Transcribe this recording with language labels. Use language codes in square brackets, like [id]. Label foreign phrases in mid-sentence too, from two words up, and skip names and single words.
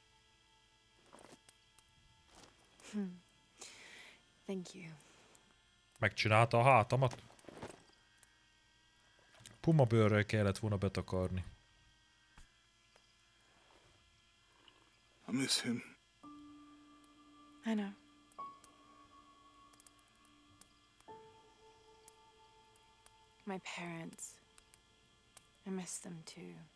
[en] Thank you. [hu] Megcsinálta a hátamat. Puma bőrrel kellett volna betakarni. [en] I miss him. I know. My parents. I miss them too.